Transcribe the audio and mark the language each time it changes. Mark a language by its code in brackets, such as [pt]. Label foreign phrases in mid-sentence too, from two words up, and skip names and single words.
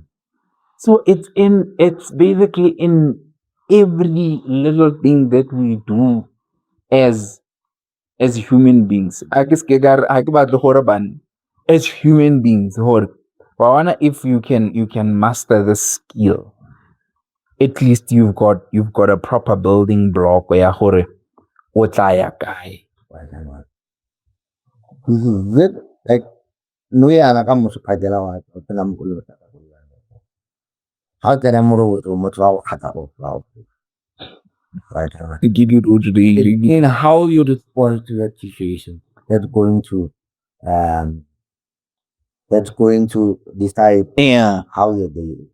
[en] So it's basically in every little thing that we do as human beings. I guess as human beings, or if you can master the skill, at least you've got a proper building block where [st] hore o tla ya kae. [en] This is it. Like, no, yeah, I'm not going to how can I move to Motrao Hatabo? Right. Give you In how you respond to that situation, that's going to decide how your day is.